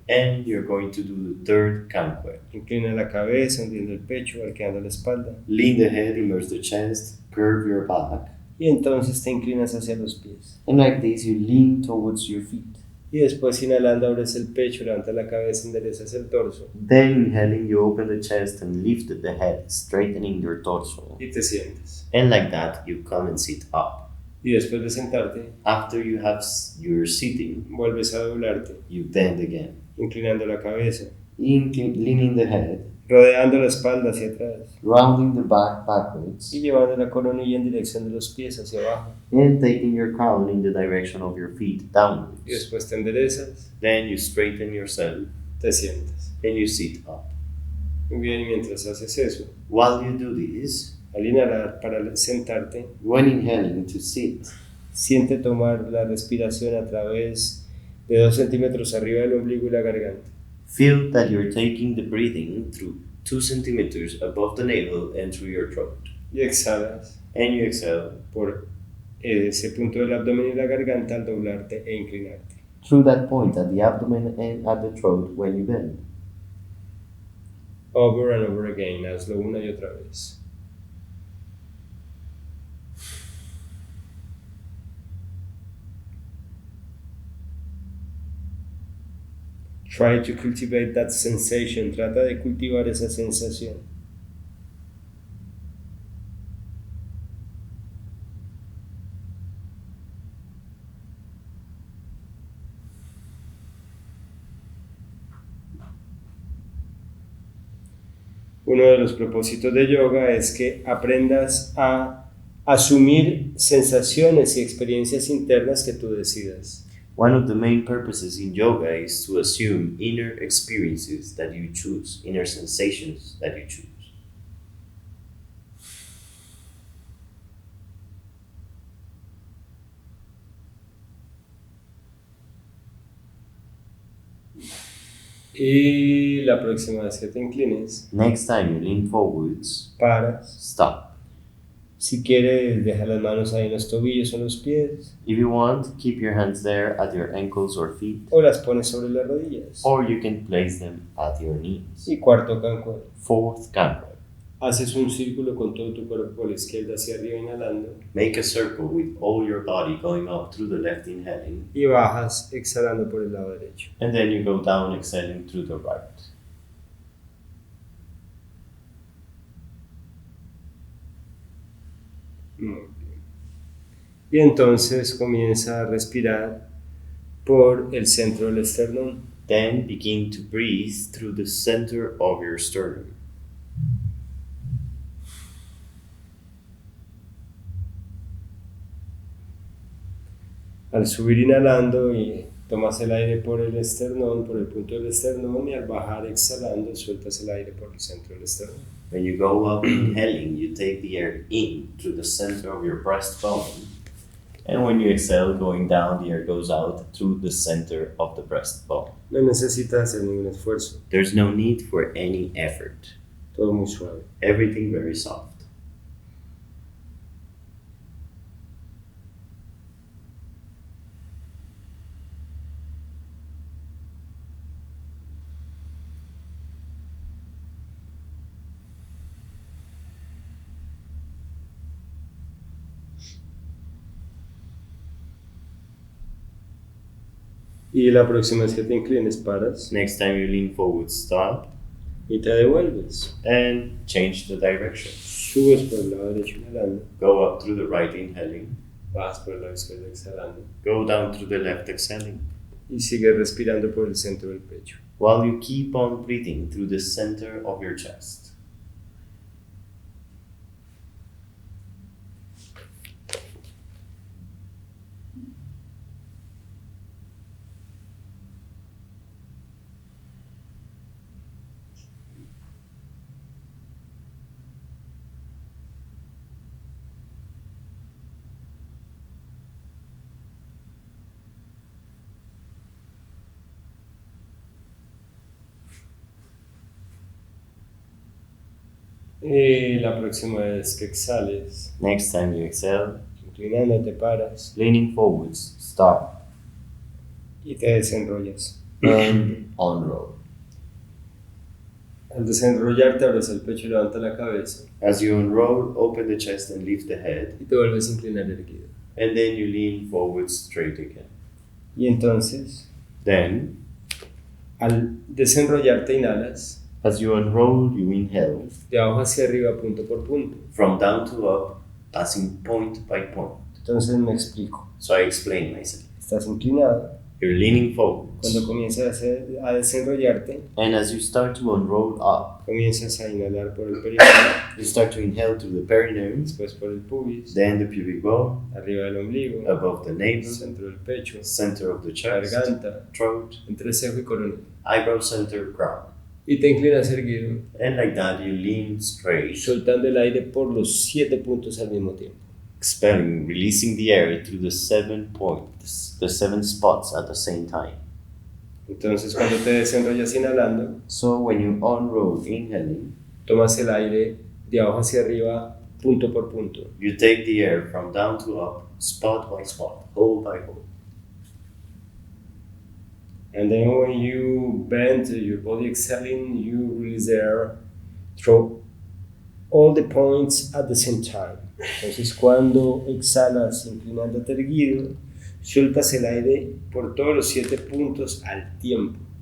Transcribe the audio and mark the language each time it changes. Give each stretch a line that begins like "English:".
English: And you're going to do the third Kankueb.
Spanish: Inclina la cabeza, hundiendo el pecho, arqueando la espalda.
English: Lean the head, immerse the chest, curve your back,
Spanish: Y entonces te inclinas hacia los pies.
English: and like this you lean towards your feet.
Spanish: Y después inhalando abres el pecho, levantas la cabeza, enderezas el torso
English: Then inhaling, you open the chest and lift the head, straightening your torso.
Spanish: y te sientes.
English: And like that, you come and sit up.
Spanish: Y después de sentarte,
English: After you have your sitting,
Spanish: vuelves a doblarte,
English: you bend again.
Spanish: inclinando la cabeza,
English: Leaning the head,
Spanish: rodeando la espalda hacia atrás
English: rounding the back backwards,
Spanish: y llevando la coronilla en dirección de los pies hacia abajo.
English: and taking your crown in the direction of your feet
Spanish: Y
English: downwards.
Spanish: después te enderezas,
English: Then you straighten yourself
Spanish: te sientas.
English: and you sit up.
Spanish: Muy bien, y mientras haces eso,
English: While you do this,
Spanish: al inhalar para sentarte,
English: when inhaling to sit,
Spanish: siente tomar la respiración a través de 2 centímetros arriba del ombligo y la garganta.
English: feel that you're taking the breathing through 2 centimeters above the navel and through your throat.
Spanish: Y exhalas
English: And you exhale
Spanish: por ese punto del abdomen y la garganta al doblarte e inclinarte.
English: through that point at the abdomen and at the throat when you bend. Over and over again,
Spanish: hazlo una y otra vez.
English: Try to cultivate that sensation.
Spanish: Trata de cultivar esa sensación. Uno de los propósitos de yoga es que aprendas a asumir sensaciones y experiencias internas que tú decidas.
English: One of the main purposes in yoga is to assume inner experiences that you choose, inner sensations that you choose.
Spanish: Y la próxima vez que te inclines,
English: Next time you lean forwards,
Spanish: paras.
English: stop.
Spanish: Si quieres, deja las manos ahí en los tobillos o en los pies.
English: If you want, keep your hands there at your ankles or feet,
Spanish: O las pones sobre las rodillas.
English: or you can place them at your knees.
Spanish: Y cuarto Kankuebs.
English: Fourth Kankuebs.
Spanish: Haces un círculo con todo tu cuerpo por la izquierda hacia arriba inhalando.
English: Make a circle with all your body going up through the left inhaling,
Spanish: Y bajas exhalando por el lado derecho.
English: and then you go down exhaling through the right.
Spanish: Muy bien. Y entonces comienza a respirar por el centro del esternón.
English: Then begin to breathe through the center of your sternum.
Spanish: Al subir inhalando y tomas el aire por el esternón, por el punto del esternón, y al bajar exhalando sueltas el aire por el centro del esternón.
English: When you go up inhaling, you take the air in through the center of your breastbone. And when you exhale, going down, the air goes out through the center of the breastbone.
Spanish: No necesitas hacer ningún esfuerzo,
English: There's no need for any effort.
Spanish: todo muy suave.
English: Everything very soft.
Spanish: Y la próxima vez que te inclines, paras
English: Next time you lean forward, stop
Spanish: y te devuelves.
English: and change the direction.
Spanish: Subes por el lado derecho inhalando,
English: Go up through the right inhaling,
Spanish: bajas por el lado izquierdo exhalando
English: go down through the left exhaling,
Spanish: y sigues respirando por el centro del pecho.
English: while you keep on breathing through the center of your chest.
Spanish: Y la próxima vez que exhales,
English: Next time you exhale,
Spanish: inclinándote, paras
English: leaning forwards, stop
Spanish: y te desenrollas.
English: and unroll.
Spanish: Al desenrollarte, abres el pecho y levanta la cabeza
English: As you unroll, open the chest and lift the head,
Spanish: y te vuelves a inclinar erguido.
English: and then you lean forward straight again.
Spanish: Y entonces,
English: Then,
Spanish: al desenrollarte, inhalas
English: as you unroll, you inhale
Spanish: de abajo hacia arriba, punto por punto.
English: from down to up, passing point by point.
Spanish: Entonces me explico.
English: So I explain myself.
Spanish: Estás inclinado.
English: You're leaning forwards,
Spanish: Cuando comienzas a desenrollarte,
English: and as you start to unroll up,
Spanish: comienzas a inhalar por el perineo,
English: you start to inhale through the perineum,
Spanish: después por el pubis,
English: then the pubic bone,
Spanish: arriba del ombligo,
English: above the navel,
Spanish: centro del pecho,
English: center of the chest,
Spanish: garganta,
English: throat,
Spanish: entre cejo y coronilla.
English: eyebrow center, crown.
Spanish: Y te inclinas erguido,
English: And like that, you lean straight,
Spanish: soltando el aire por los 7 puntos al mismo tiempo.
English: expelling, releasing the air through the 7 points, the 7 spots at the same time.
Spanish: Entonces cuando te desenrollas inhalando,
English: So when you unroll, inhaling,
Spanish: tomas el aire de abajo hacia arriba, punto por punto.
English: you take the air from down to up, spot by spot, hole by hole. And then when you bend your body exhaling, you release the air through all the points at the same time.
Spanish: Entonces cuando exhalas inclinándote erguido, sueltas el aire por todos los 7 puntos al tiempo.